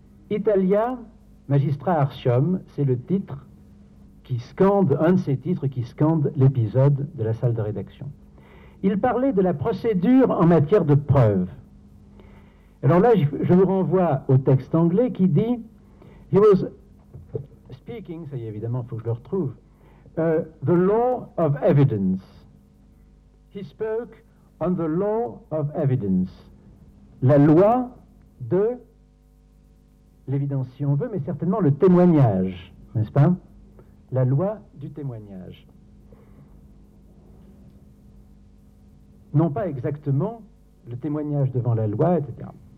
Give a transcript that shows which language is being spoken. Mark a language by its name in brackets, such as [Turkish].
[French] Italia Magistra Artium, c'est le titre qui scande, un de ces titres qui scande l'épisode de la salle de rédaction. Il parlait de la procédure en matière de preuve. Alors là, je vous renvoie au texte anglais qui dit « [English] He was speaking, [French] ça y est évidemment, il faut que je le retrouve, [English] the law of evidence. He spoke on the law of evidence. [French] La loi de l'évidence, si on veut, mais certainement le témoignage, n'est-ce pas ? La loi du témoignage. Non pas exactement le témoignage devant la loi, etc.